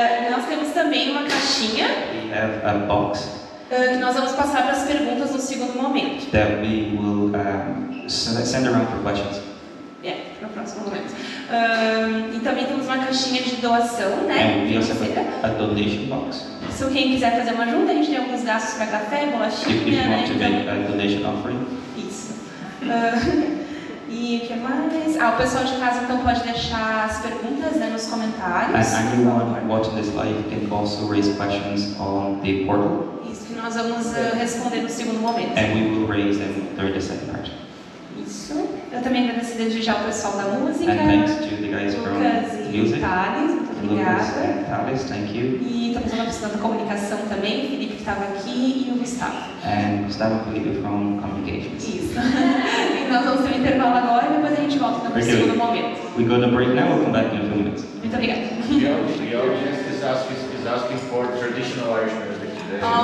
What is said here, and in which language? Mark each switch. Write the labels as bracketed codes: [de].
[pt] Nós temos também uma caixinha [en] We have a box [pt] que nós vamos passar para as perguntas no segundo momento. [en] that we will send around for questions. [pt] Para o próximo momento. E também temos uma caixinha de doação, né? [en] And we also [pt] financeira. [en] have a donation box. [pt] Se quem quiser fazer uma ajuda, a gente tem alguns gastos para café, [en] If [pt] bolachinha, [en] you [pt] né? [en] want to make a donation offering. [pt] Isso. E o que mais? O pessoal de casa então pode deixar as perguntas, né, nos comentários. [en] And anyone watching this live can also raise questions on the portal. [pt] Isso que nós vamos responder no segundo momento. [en] And we will raise them during the second part. [pt] Isso. Eu também agradeço desde já ao pessoal da música. [en] And thanks to the guys from [pt] Lucas e [en] music. [pt] Thales, muito [en] Lucas [pt] obrigada. [en] and Thales, thank you. [pt] E estamos uma pessoa da comunicação também, Felipe que estava aqui e o Gustavo. [en] And Gustavo Felipe from Communications. [pt] Isso. E nós vamos ter um intervalo agora e depois a gente volta no segundo momento. [en] We're going to break now. We'll come back in a few minutes. [pt] Muito obrigada. [en] The audience is asking for traditional Irish music today.